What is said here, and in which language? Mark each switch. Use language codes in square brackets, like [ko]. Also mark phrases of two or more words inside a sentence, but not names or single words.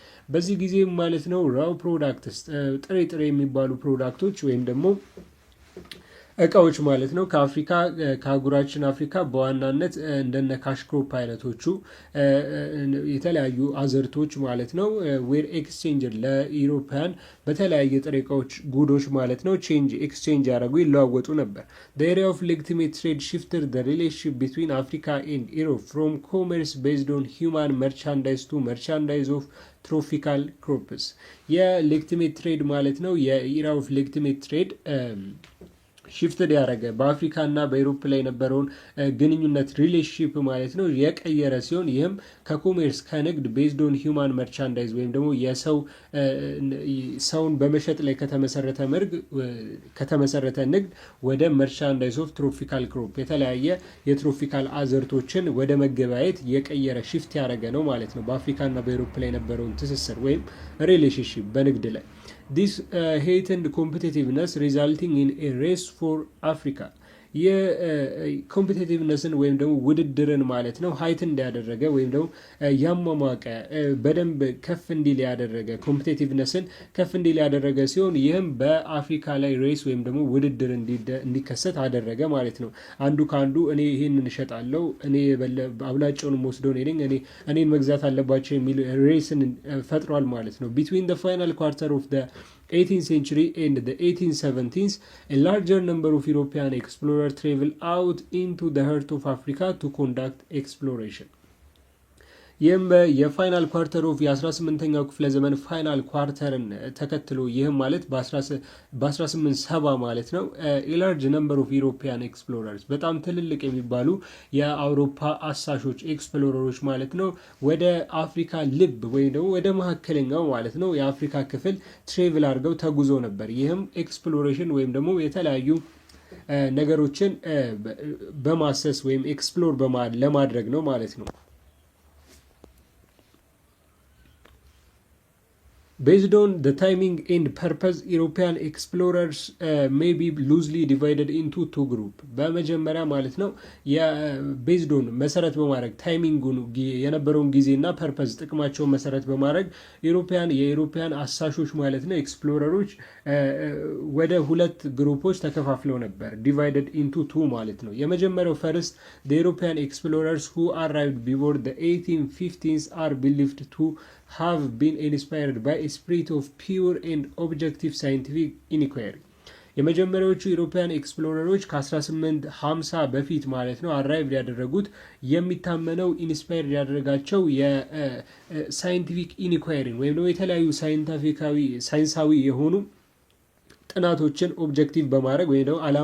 [am] በዚህ ጊዜ ማለት ነው [en] raw products [am] ጥሬ ጥሬ የሚባሉ ፕሮዳክቶች ወይም ደግሞ እቃዎች ማለት ነው ከአፍሪካ ከአህጉራችን አፍሪካ በዋናነት እንደነ ካሽክሮፕ አይነቶቹ የተለያዩ አዘርቶች ማለት ነው [en] were exchange [am] ለኢሮፓያን በተለያየ ጥሬ እቃዎች ጉዶች ማለት ነው ኤክስቼንጅ ያደረጉ ይለዋወጡ ነበር። the [en] area of legitimate trade shifted the relationship between Africa and Europe from commerce based on human merchandise to merchandise of tropical crops። legitimate trade [am] ማለት ነው [en] era of legitimate trade shifted [am] ያደረገ በአፍሪካ እና በኢሮፕ ላይ የነበረውን ግንኙነት ሪሌሽንሺፕ ማለት ነው የቀየረ ሲሆን ይህም ከኮሜርስ ከንግድ [en] based on human merchandise [am] ወይም ደግሞ ሰውን በመሸጥ ላይ ከተመሰረተ ንግድ ወደ [en] merchandise of tropical crop [am] የተለያየ የትሮፒካል አዘርቶችን ወደ መገበያየት የቀየረ ሽፍት ያደረገ ነው ማለት ነው በአፍሪካ እና በኢሮፕ ላይ የነበረውን ትስስር ወይም ሪሌሽንሺፕ በንግድ ላይ [en] this heightened competitiveness resulting in a race for Africa [am] የኮምፒቲቲቭነስን ወይም ደግሞ ውድድርን ማለት ነው ሀይት እንዲያደረገ ወይም ደግሞ ያሟሟቀ በደንብ ከፍ እንዲል ያደረገ ኮምፒቲቲቭነስን ከፍ እንዲል ያደረገ ሲሆን ይህም በአፍሪካ ላይ ሬስ ወይም ደግሞ ውድድር እንዲከሰት አደረገ ማለት ነው። አንዱ ከአንዱ እኔ ይህንን እሸጣለሁ እኔ አብላጫውን ወስደው እኔን መግዛት አለባቸው የሚል ሬስን ፈጥሯል ማለት ነው። [en] between the final quarter of the 18th century and the 1870s, a larger number of European explorers traveled out into the heart of Africa to conduct exploration. [am] ይህም [en] final quarter of [am] የ18ኛው ክፍለ ዘመን [en] final quarter [am] ተከትሎ ይህም ማለት በ1870 ማለት ነው [en] a large number of European explorers [am] በጣም ትልልቅ የሚባሉ የአውሮፓ አሳሾች ኤክስፕሎረሮች ማለት ነው ወደ አፍሪካ ልብ ወይም ደግሞ ወደ መካከለኛው ማለት ነው የአፍሪካ ክፍል ትሬቭል አድርገው ተጉዞ ነበር። ይህም ኤክስፕሎሬሽን ወይም ደግሞ የተለያዩ ነገሮችን በማሰስ ወይም ኤክስፕሎር ለማድረግ ነው ማለት ነው። [en] Based on the timing and purpose, European explorers may be loosely divided into two groups. [am] በመጀመሪያ ማለት ነው [en] based on [am] መሰረት በማድረግ ታይሚንጉን የነበረውን ጊዜና ፐርፐዝ ጥቅማቸውን መሰረት በማድረግ የኢሮፒያን አሳሾች ማለት ነው ኤክስፕሎረሮች ወደ ሁለት ግሩፖች ተከፋፍለው ነበር [en] divided into two [am] ማለት ነው። የመጀመሪያው [en] first the European explorers who arrived before the 1850s are believed to have been inspired by a spirit of pure and objective scientific inquiry. [am] የመጀመሪያዎቹ ኢሮፒያን ኤክስፕሎረሮች ከ1850 በፊት ማለት ነው አራይቭ ያደረጉት የሚታመነው ኢንስፓየር ያደረጋቸው የሳይንቲፊክ ኢንኳይሪን ወይም ደግሞ የተለያዩ ሳይንሳዊ የሆኑ ጥናቶችን ኦብጀክቲቭ በማድረግ ወይም ደግሞ ዓላማ